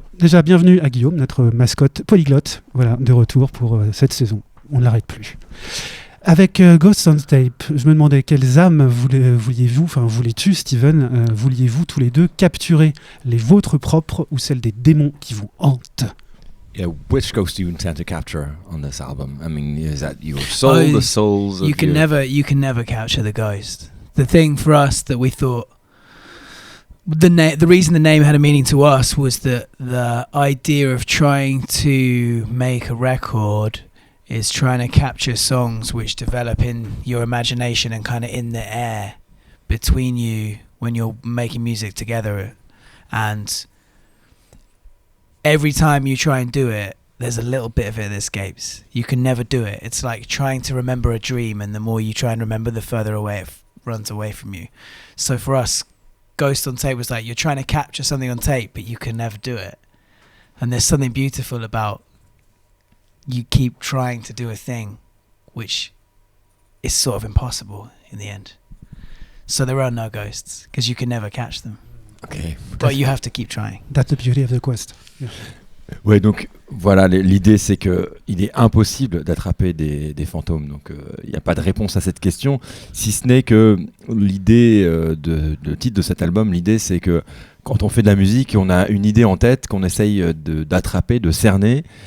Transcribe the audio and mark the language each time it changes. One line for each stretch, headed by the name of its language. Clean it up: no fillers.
French: Déjà, bienvenue à Guillaume, notre mascotte polyglotte, voilà, de retour pour cette saison. On ne l'arrête plus. Avec Ghosts on Tape, je me demandais quelles âmes voulais-tu, Steven, vouliez-vous tous les deux capturer, les vôtres propres ou celles des démons qui vous hantent?
English: Yeah, which ghost do you intend to capture on this album? I mean, is that your soul, the souls of you can never capture the ghost. The thing for us that we thought the reason the name had a meaning to us was that the idea of trying to make a record is trying to capture songs which develop in your imagination and kind of in the air between you when you're making music together. And every time you try and do it, there's a little bit of it that escapes. You can never do it. It's like trying to remember a dream, and the more you try and remember, the further away it runs away from you. So for us, Ghost on Tape was like you're trying to capture something on tape, but you can never do it. And there's something beautiful about you keep trying to do a thing which is sort of impossible in the end. So there are no ghosts because you can never catch them. Okay. But you have to keep trying. That's the beauty of the quest. Yeah.
French: Ouais, donc voilà, l'idée c'est que il est impossible d'attraper des fantômes. Donc il n'y a pas de réponse à cette question, si ce n'est que l'idée de titre de cet album, l'idée c'est que quand on fait de la musique, on a une idée en tête qu'on essaye d'attraper, de cerner.